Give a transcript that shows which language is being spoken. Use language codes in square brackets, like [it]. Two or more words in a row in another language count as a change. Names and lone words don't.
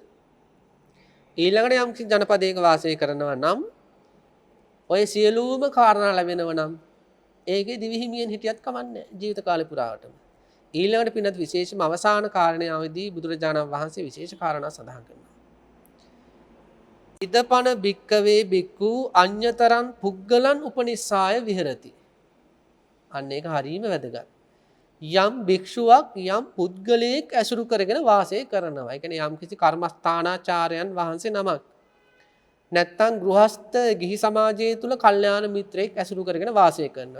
[si] ඊළඟට යම් කිසි ජනපදයක වාසය කරනවා නම් ඔය සියලුම කාරණා ලැබෙනව නම් ඒකේ දිවිහිමියෙන් හිටියත් කමන්නේ ජීවිත කාලේ පුරාවටම. ඊළඟට පින්නත් විශේෂම අවසාන කාරණාවේදී බුදුරජාණන් වහන්සේ විශේෂ කාරණා සඳහන් කරනවා. [pi] ඉදපන භික්කවේ භික්ඛු අඤ්‍යතරං පුග්ගලං උපනිස්සාය විහෙරති. [si] අන්න ඒක හරීම වැදගත්. යම් භික්ෂුවක් යම් පුද්ගලයෙක් ඇසුරු කරගෙන වාසය කරනවා. ඒ කියන්නේ යම් කිසි කර්මස්ථානාචාර්යයන් වහන්සේ නමක්. නැත්තම් ගෘහස්ත ගිහි සමාජය තුල කල්යාණ මිත්‍රයෙක් ඇසුරු කරගෙන වාසය කරනවා.